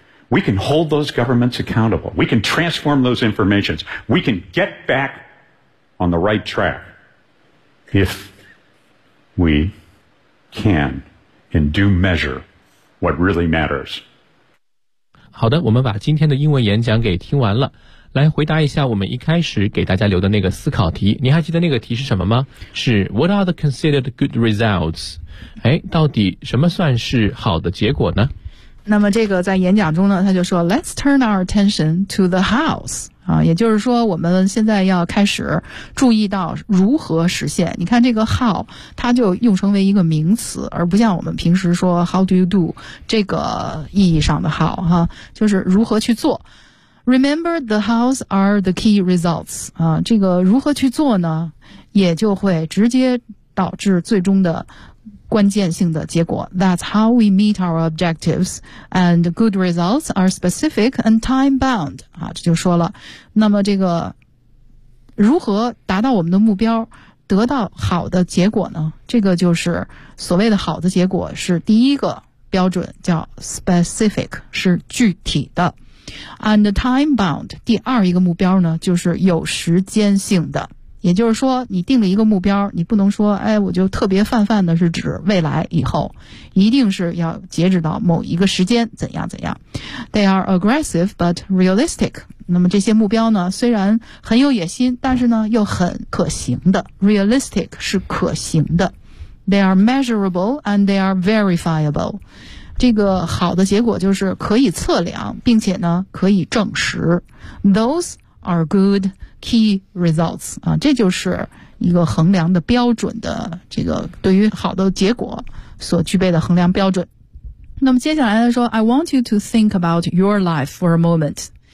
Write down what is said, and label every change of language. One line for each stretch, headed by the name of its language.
English: We can hold those governments accountable. We can transform those informations. We can get back on the right track if we can and do measure what really matters.
Chinese: 好的，我们把今天的英文演讲给听完了。来回答一下我们一开始给大家留的那个思考题，你还记得那个题是什么吗？是
English: What are the considered good results?
Chinese: 哎，到底什么算是好的结果呢？那么这个在演讲中呢，他就说
English: Let's turn our attention to the house.
Chinese: 啊，也就是说我们现在要开始注意到如何实现。你看这个 how, 它就用成为一个名词，而不像我们平时说
English: how do you do,
Chinese: 这个意义上的 how, 哈，就是如何去做。
English: Remember, the hows are the key results.
Chinese: 啊，这个如何去做呢？也就会直接导致最终的关键性的结果。
English: That's how we meet our objectives, and good results are specific and time bound.
Chinese: 啊，这就说了。那么这个如何达到我们的目标，得到好的结果呢？这个就是所谓的好的结果是第一个标准，叫 specific, 是具体的。
English: And time bound,
Chinese: 第二一个目标呢，就是有时间性的。也就是说，你定了一个目标，你不能说，哎，我就特别泛泛的是指未来以后，一定是要截止到某一个时间，怎样怎样。
English: They are aggressive but realistic.
Chinese: 那么这些目标呢，虽然很有野心，但是呢，又很可行的。
English: Realistic
Chinese: 是可行的。
English: They are measurable and they are verifiable.
Chinese: 这个好的结果就是可以测量，并且呢可以证实。 Those are good key results. 啊，这就是一个衡量的标准的，这个对于好的结果所具备的衡量标准。那么接下来说
English: I want you to think about your life for a moment.